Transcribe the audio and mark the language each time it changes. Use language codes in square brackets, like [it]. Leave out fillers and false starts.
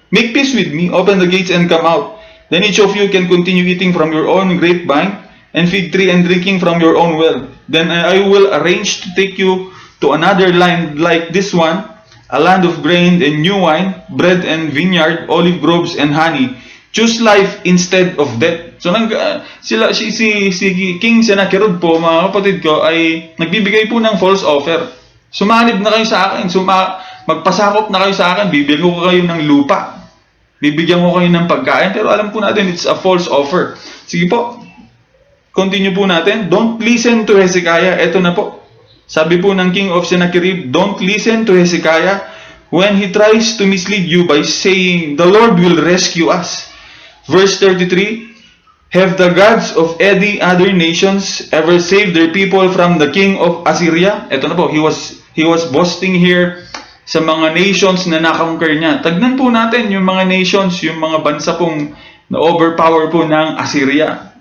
[en] Make peace with me, open the gates and come out. Then each of you can continue eating from your own grapevine and fig tree and drinking from your own well. Then I will arrange to take you to another land like this one, a land of grain and new wine, bread and vineyard, olive groves and honey. Choose life instead of death. [tl] So si King Sennacherib po, mga kapatid ko, ay nagbibigay po ng [en] false offer. [tl] Sumanib na kayo sa akin, magpasakop na kayo sa akin, bibigyan ko kayo ng lupa, bibigyan ko kayo ng pagkain, pero alam po natin [en] it's a false offer. [tl] Sige po, continue po natin. [en] Don't listen to Hezekiah. [tl] Ito na po. Sabi po ng [en] King of Sennacherib, don't listen to Hezekiah when he tries to mislead you by saying, the Lord will rescue us. Verse 33, have the gods of any other nations ever saved their people from the king of Assyria? [tl] Ito na po, [en] he was boasting here [tl] sa mga nations na nakonquer niya. Tagnan po natin yung mga nations, yung mga bansa pong na-overpower po ng Assyria.